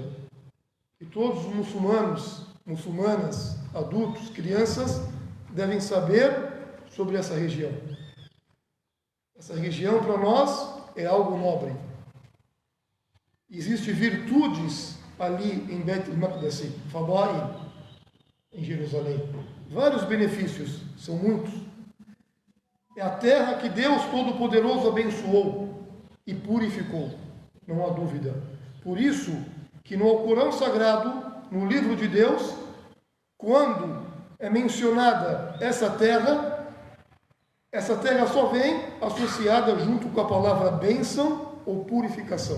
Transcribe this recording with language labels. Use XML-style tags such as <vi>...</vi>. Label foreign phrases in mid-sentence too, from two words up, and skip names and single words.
<pt>E todos os muçulmanas, adultos, crianças, devem saber sobre essa região. Essa região para nós é algo nobre. Existem virtudes ali em Beit el-Maqdis, Fadail, em Jerusalém. Vários benefícios, são muitos. É a terra que Deus Todo-Poderoso abençoou e purificou, não há dúvida. Por isso que no Alcorão Sagrado, no livro de Deus, quando é mencionada essa terra só vem associada junto com a palavra bênção ou purificação.</pt>